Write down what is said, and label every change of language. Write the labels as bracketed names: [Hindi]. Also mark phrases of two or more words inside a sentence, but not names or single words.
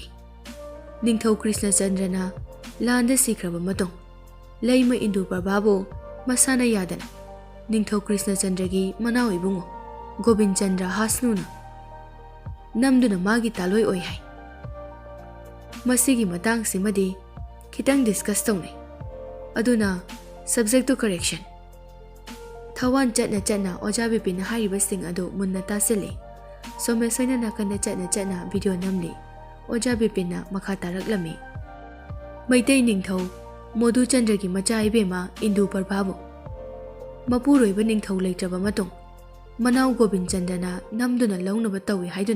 [Manipuri] Ningthau Krishna Chandrana landa sikraba matong Laima Indu Parbabo masana yadana ningthau Krishna Chandragi manaw ibungo Gobind Chandra Hasnuna namduna magi taloi oi hai. Masigi matang simadi kitang discuss tawne. [English] Aduna subject to correction. [Manipuri] Thawan chatna Oja Bipin hariba sing adu munna tasili. Somesoina nakanda chatna video namli. Oja Bipin na makha taraklami. Maitai ningthau Modu Chandragi macha ibema Indu Parbabo. Mapuroiba ningthau leitraba matung Manaw Gobind Chandrana namduna lawnaba tawi haiduna.